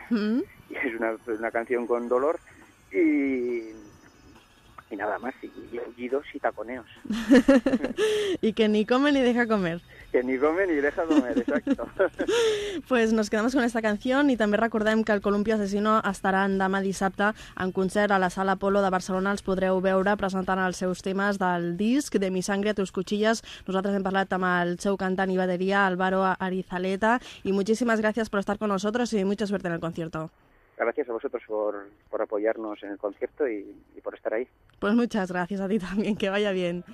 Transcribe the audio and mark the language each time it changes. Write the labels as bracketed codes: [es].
[es] Y es una canción con dolor y nada más, y aullidos y taconeos. Y que ni come ni deja comer. Que ni come ni deja comer, exacto. Pues nos quedamos con esta canción y también [ca] recordem que el Columpio Asesino estarà demà dissabte en concert a la Sala Apolo de Barcelona. Els podreu veure presentant els seus temes del disc de Mi Sangre a tus cuchillas. Nosaltres hem parlat amb el seu cantant i bateria, Álvaro Arizaleta, i moltíssimes gràcies per estar [es] con nosotros [ca] i [es] mucha suerte en el concierto. Gracias a vosotros por apoyarnos en el concierto y por estar ahí. Pues muchas gracias a ti también, que vaya bien.